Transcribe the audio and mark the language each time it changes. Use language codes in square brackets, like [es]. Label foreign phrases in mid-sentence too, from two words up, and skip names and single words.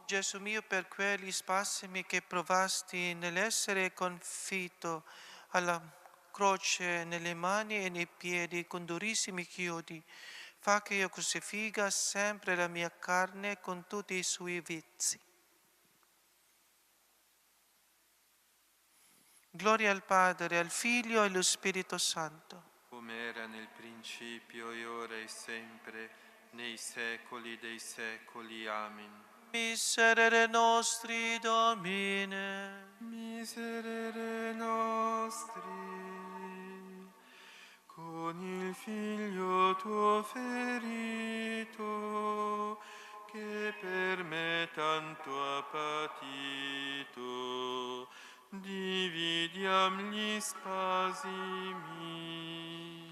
[it] Gesù mio, per quegli spasimi che provasti nell'essere confitto alla croce nelle mani e nei piedi con durissimi chiodi, fa che io crucifiga sempre la mia carne con tutti i suoi vizi. Gloria al Padre, al Figlio e allo Spirito Santo. Come era nel principio e ora e sempre, nei secoli dei secoli. Amen. [la] Miserere nostri, Domine. Miserere nostri, [it] con il Figlio tuo ferito, che per me tanto ha patito, dividiamo Offriam gli spasimi.